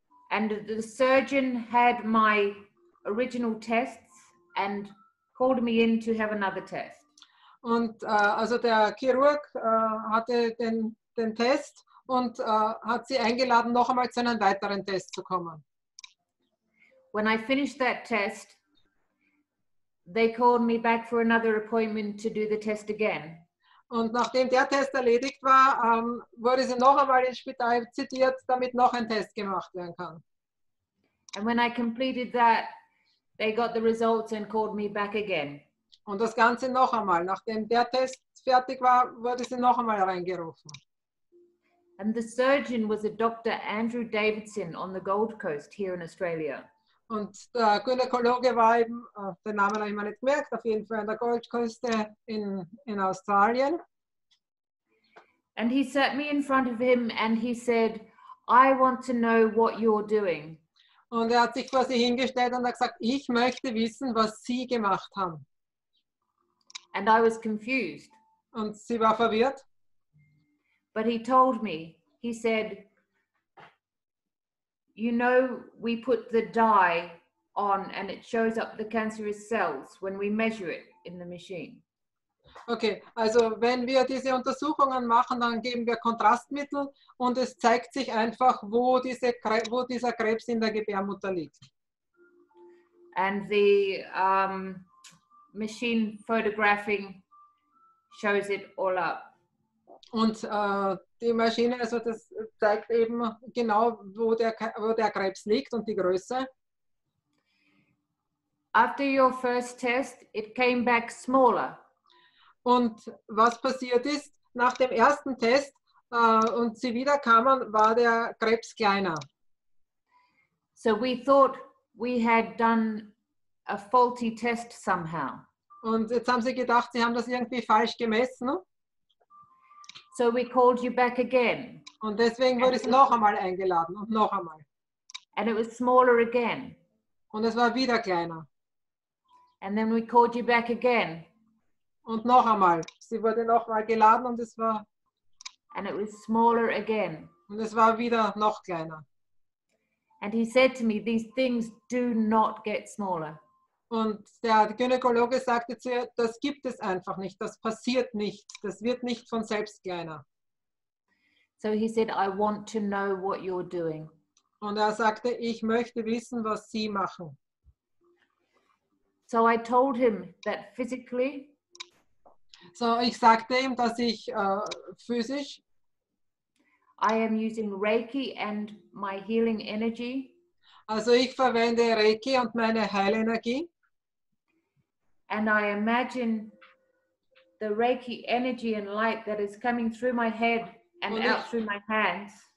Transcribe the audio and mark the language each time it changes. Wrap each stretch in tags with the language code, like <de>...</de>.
<en>And the surgeon had my original tests and called me in to have another test.</en> <de>Und also der Chirurg hatte den Test und hat sie eingeladen, noch einmal zu einem weiteren Test zu kommen.</de> <en>When I finished that test, they called me back for another appointment to do the test again.</en> <de>Und nachdem der Test erledigt war, wurde sie noch einmal ins Spital zitiert, damit noch ein Test gemacht werden kann.</de> <en>And when I completed that, they got the results and called me back again.</en> <de>Und das Ganze noch einmal. Nachdem der Test fertig war, wurde sie noch einmal reingerufen.</de> <en>And the surgeon was a Dr. Andrew Davidson on the Gold Coast here in Australia.</en> <de>Und der Gynäkologe war eben, den Namen habe ich mir nicht gemerkt, auf jeden Fall an der Goldküste in Australien.</de> <en>And he sat me in front of him and he said, I want to know what you're doing.</en> <de>Und er hat sich vor sie hingestellt und hat gesagt, ich möchte wissen, was Sie gemacht haben.</de> <en>And I was confused.</en> <de>Und sie war verwirrt.</de> <en>But he told me, he said, you know, we put the dye on and it shows up the cancerous cells when we measure it in the machine.</en> <de>Okay, also wenn wir diese Untersuchungen machen, dann geben wir Kontrastmittel und es zeigt sich einfach, wo dieser Krebs in der Gebärmutter liegt.</de> <en>And the machine photographing shows it all up.</en> <de>Und die Maschine, also das zeigt eben genau, wo der Krebs liegt und die Größe.</de> <en>After your first test, it came back smaller.</en> <de>Und was passiert ist, nach dem ersten Test und sie wieder kamen, war der Krebs kleiner.</de> <en>So we thought we had done a faulty test somehow.</en> <de>Und jetzt haben sie gedacht, sie haben das irgendwie falsch gemessen.</de> <en>So we called you back again.</en> <de>Und deswegen wurde sie noch einmal eingeladen und noch einmal.</de> <en>And it was smaller again.</en> <de>Und es war wieder kleiner.</de> <en>And then we called you back again.</en> <de>Und noch einmal. Sie wurde noch mal geladen und es war.</de> <en>And it was smaller again.</en> <de>Und es war wieder noch kleiner.</de> <en>And he said to me, these things do not get smaller.</en> <de>Und der Gynäkologe sagte zu ihr, das gibt es einfach nicht, das passiert nicht, das wird nicht von selbst kleiner.</de> <en>So he said, I want to know what you're doing.</en> <de>Und er sagte, ich möchte wissen, was Sie machen.</de> <en>So I told him that physically,</en> <de>so ich sagte ihm, dass ich physisch</de> <en>I am using Reiki and my healing energy.</en> <de>Also ich verwende Reiki und meine Heilenergie.</de> <en>and I imagine the Reiki energy and light that is coming through my head and out through my hands.</en>